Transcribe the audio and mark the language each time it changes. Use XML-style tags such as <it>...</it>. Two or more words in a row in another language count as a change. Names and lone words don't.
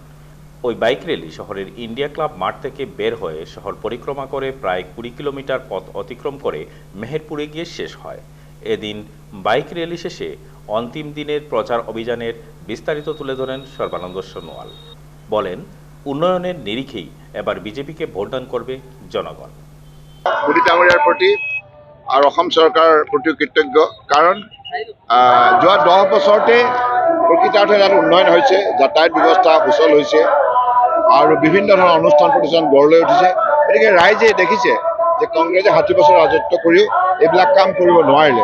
<bn>ওই বাইক র্যালি শহরের ইন্ডিয়া ক্লাব মাঠ থেকে বের হয়ে শহর পরিক্রমা করে প্রায় ২০ কিলোমিটার পথ অতিক্রম করে মেহেরপুরে গিয়ে শেষ হয়। এদিন বাইক র্যালি শেষে অন্তিম দিনের প্রচার অভিযানের বিস্তারিত তুলে ধরেন সর্বানন্দ সোনোয়াল। বলেন, উন্নয়নের নিরিখেই এবার বিজেপিকে ভোটদান করবে জনগণ।</bn> <as>মোদী ডাঙৰীয়াৰ প্ৰতি আৰু অসম চৰকাৰৰ প্ৰতি কৃতজ্ঞ, কাৰণ যোৱা ১০ বছৰতে প্ৰকৃতাৰ্থে তাত উন্নয়ন হৈছে, যাতায়াত ব্যৱস্থা সুচল হৈছে আৰু বিভিন্ন ধৰণৰ অনুষ্ঠান প্ৰতিষ্ঠান গঢ় লৈ উঠিছে। গতিকে ৰাইজে দেখিছে যে কংগ্ৰেছে ৬০ বছৰ ৰাজত্ব কৰিও এইবিলাক কাম কৰিব নোৱাৰিলে।</as>